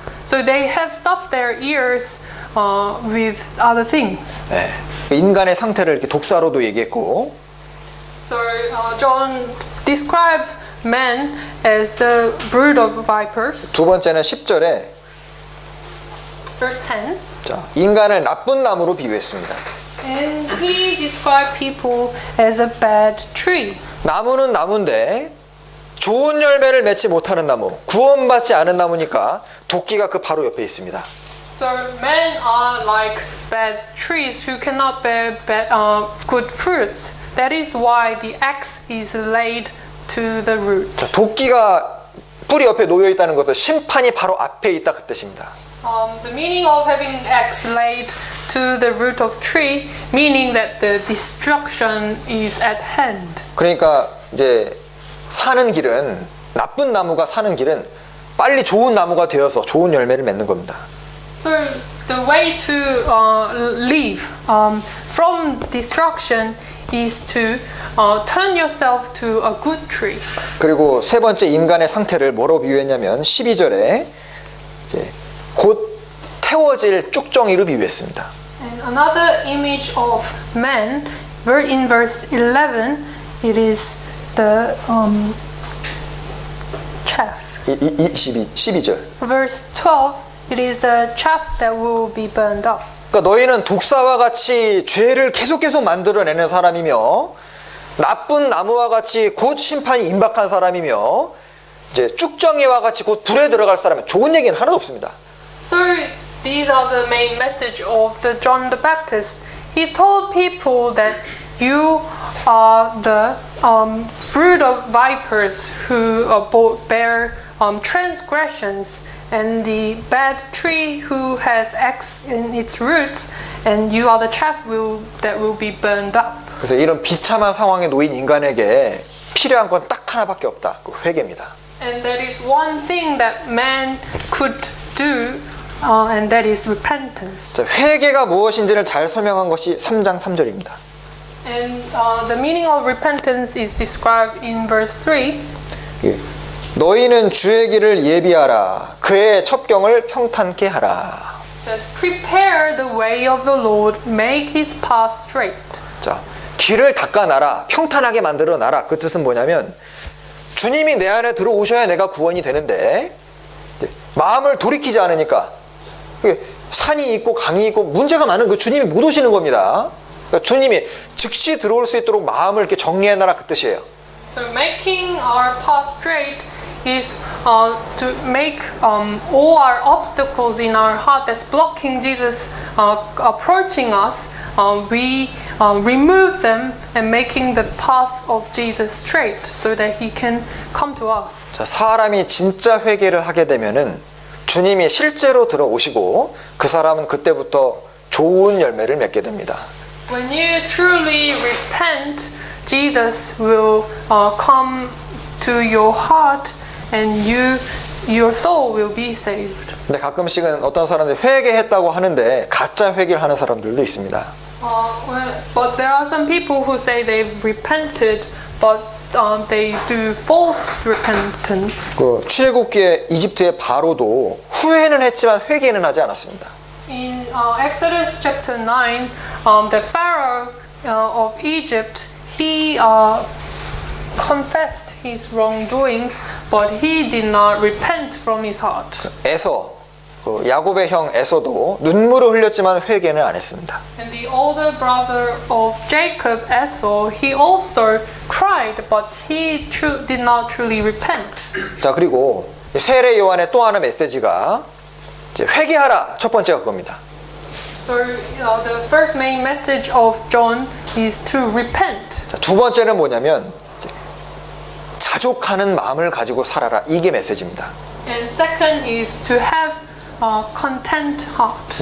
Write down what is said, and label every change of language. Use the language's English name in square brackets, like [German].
[English] So they have stuffed their ears with other things. [Korean] 네. 인간의 상태를 이렇게 독사로도 얘기했고, [English] So John described men as the brood of vipers. [Korean] 두 번째는 10절에 [English] Verse 10. [Korean] 자, 인간을 나쁜 나무로 비유했습니다. [English] And he described people as a bad tree. [Korean] 나무는 나무인데 좋은 열매를 맺지 못하는 나무, 구원받지 않은 나무니까 도끼가 그 바로 옆에 있습니다. [English] So men are like bad trees who cannot bear good fruits. That is why the axe is laid to the root. [Korean] 자, 도끼가 뿌리 옆에 놓여 있다는 것은 심판이 바로 앞에 있다 그 뜻입니다. [English] The meaning of having axe laid to the root of tree, meaning that the destruction is at hand. [Korean] 그러니까 이제 사는 길은 나쁜 나무가 사는 길은 빨리 좋은 나무가 되어서 좋은 열매를 맺는 겁니다. [English] So the way to live from destruction is to turn yourself to a good tree. [Korean] 그리고 세 번째 인간의 상태를 뭐로 비유했냐면 12절에 이제 곧 태워질 쭉정이로 비유했습니다. [English] And another image of man, in verse 11, it is the chaff. [Korean] 12절. [English] Verse 12, it is the chaff that will be burned up. [Korean] 그러니까 너희는 독사와 같이 죄를 계속 만들어내는 사람이며 나쁜 나무와 같이 곧 심판이 임박한 사람이며 이제 쭉정이와 같이 곧 불에 들어갈 사람은 좋은 얘기는 하나도 없습니다. [English] So these are the main message of the John the Baptist. He told people that you are the brood of vipers who bear transgressions, and the bad tree who has axe in its roots, and you are the chaff that will be burned up. [Korean] 그래서 이런 비참한 상황에 놓인 인간에게 필요한 건 딱 하나밖에 없다. 그 회개입니다. [English] And there is one thing that man could do, and that is repentance. [Korean] 자, 회개가 무엇인지를 잘 설명한 것이 3장 3절입니다. [English] And the meaning of repentance is described in verse 3. [Korean] 예. 너희는 주의 길을 예비하라. 그의 첩경을 평탄케 하라. [English] It says, prepare the way of the Lord, make his path straight. [Korean] 자, 길을 닦아놔라. 평탄하게 만들어놔라. 그 뜻은 뭐냐면 주님이 내 안에 들어오셔야 내가 구원이 되는데 마음을 돌이키지 않으니까 산이 있고 강이 있고 문제가 많은 그 주님이 못 오시는 겁니다. 그러니까 주님이 즉시 들어올 수 있도록 마음을 이렇게 정리해놔라 그 뜻이에요. [English] So making our path straight is to make all our obstacles in our heart that's blocking Jesus approaching us, we remove them and making the path of Jesus straight so that he can come to us. [Korean] 자, 사람이 진짜 회개를 하게 되면은 주님이 실제로 들어오시고 그 사람은 그때부터 좋은 열매를 맺게 됩니다. [English] When you truly repent, Jesus will come to your heart, and your soul will be saved. [Korean] 근데 가끔씩은 어떤 사람들이 회개했다고 하는데 가짜 회개를 하는 사람들도 있습니다. [English] But there are some people who say they've repented, but they do false repentance. [Korean] 그 출애굽기에 이집트의 바로도 후회는 했지만 회개는 하지 않았습니다. [English] In Exodus chapter 9, the Pharaoh of Egypt, he confessed his wrongdoings, but he did not repent from his heart. [Korean] 에서 그 야곱의 형 에서도 눈물을 흘렸지만 회개는 안 했습니다. [English] And the older brother of Jacob, Esau, he also cried, but he did not truly repent. [Korean] 자, 그리고 세례 요한의 또 하나 메시지가 이제 회개하라 첫 번째가 그겁니다. [English] So the first main message of John is to repent. [Korean] 자, 두 번째는 뭐냐면 이제 자족하는 마음을 가지고 살아라 이게 메시지입니다. [English] And second is to have a content heart.